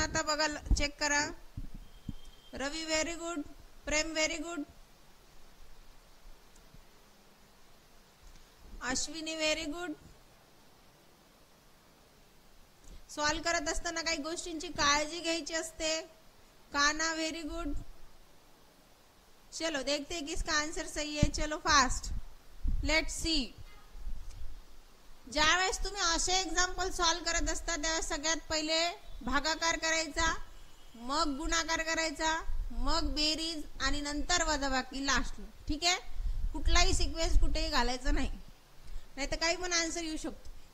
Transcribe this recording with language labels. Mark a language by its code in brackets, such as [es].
[mr] आता बघा, चेक करा. Ravi [en] Very good. [mr] प्रेम very good. Ashwini [en] Very good. [mr] Solve करत असताना काही गोष्टींची काळजी घ्यायची असते. काना [en] Very good. [hi] चलो देखते हैं किसका आंसर सही है. [en] चलो fast, let's see. [mr] ज्यावेळेस तुम्ही असे एक्झाम्पल सॉल्व करत असता त्यावेळेस सगळ्यात पहिले भागाकार करायचा, मग गुणाकार करायचा, मग बेरीज आणि नंतर वजाबाकी लास्टला. ठीक आहे. कुठलाही सिक्वेन्स कुठेही घालायचा नाही, नाहीतर काही पण आन्सर येऊ शकतो.